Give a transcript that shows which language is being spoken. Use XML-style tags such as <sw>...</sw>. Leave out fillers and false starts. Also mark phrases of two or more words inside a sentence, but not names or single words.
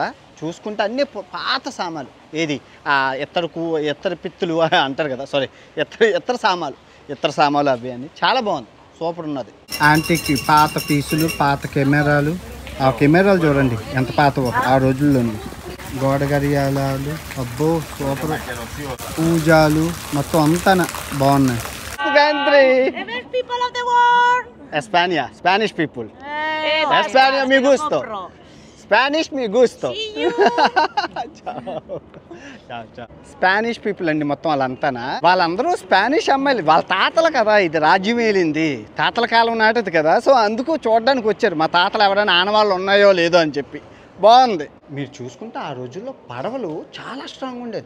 <te>చూసుకుంటే అన్ని పాత సామాన్లు, ఏది ఎత్తర పిత్తులు అంటారు కదా, సారీ ఎత్తర సామాన్లు అవి అని. చాలా బాగుంది, సూపర్ ఉన్నది. యాంటిక్ పాత పీసులు, పాత కెమెరాలు. ఆ కెమెరాలు చూడండి ఎంత పాతవో ఆ రోజుల్లోని. గోడ గడియారాలు, అబ్బో సూపర్. పూజాలు మొత్తం అంతా బాగున్నాయి.</te> <en>España, Spanish people.</en> <es>España me gusto. Spanish me gusto.</es> <en>Spanish people</en> <te>అండి మొత్తం వాళ్ళంతానా. వాళ్ళందరూ స్పానిష్ అమ్మాయిలు. వాళ్ళ తాతలు కదా ఇది రాజ్యం ఏలింది, తాతల కాలం నాటిది కదా. సో అందుకు చూడడానికి వచ్చారు. మా తాతలు ఎవరైనా ఆనవాళ్ళు ఉన్నాయో లేదో అని చెప్పి. బాగుంది. మీరు చూసుకుంటే ఆ రోజుల్లో పడవలు చాలా స్ట్రాంగ్ ఉండేది.</te>